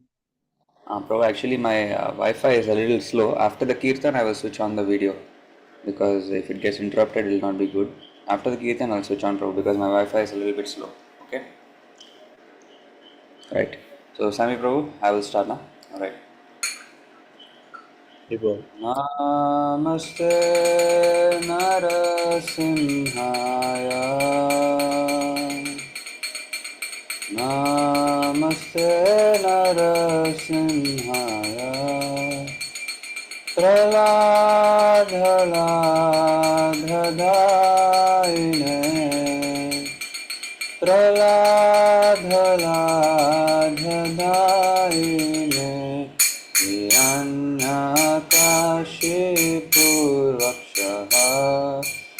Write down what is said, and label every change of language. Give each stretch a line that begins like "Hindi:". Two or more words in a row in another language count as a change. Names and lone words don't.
English: Prabhu, actually, my Wi-Fi is a little slow. After the Kirtan, I will switch on the video because if it gets interrupted, it will not be good. After the Kirtan, I'll switch on, Prabhu, because my Wi-Fi is a little bit slow. Okay? Right. So, Sami Prabhu, I will start now. All right. Prabhu.
Sanskrit: नमस्ते नरसिंहाय. नमस्ते नरसिंहाय. Praladhaladaine. Praladhaladaine. Hiranyakashipurvakshaha.